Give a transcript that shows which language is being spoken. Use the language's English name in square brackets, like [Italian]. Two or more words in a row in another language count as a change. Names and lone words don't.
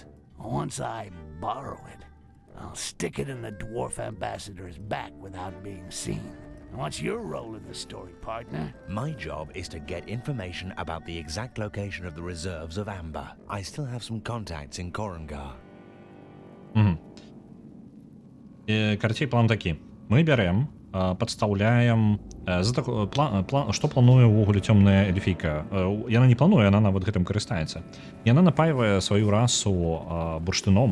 [English] Once I borrow it, I'll stick it in the dwarf ambassador's back without being seen. What's your role in the story, partner? My job is to get information about the exact location of the reserves of amber. I still have some contacts in Korengar. [Belarusian] Карацей, план такі. Мы бярэм, падстаўляем... Што плануе ўвогуле цёмная эльфійка? Яна не плануе, яна нават гэтым карыстаецца. Яна напаівае сваю расу бурштыном.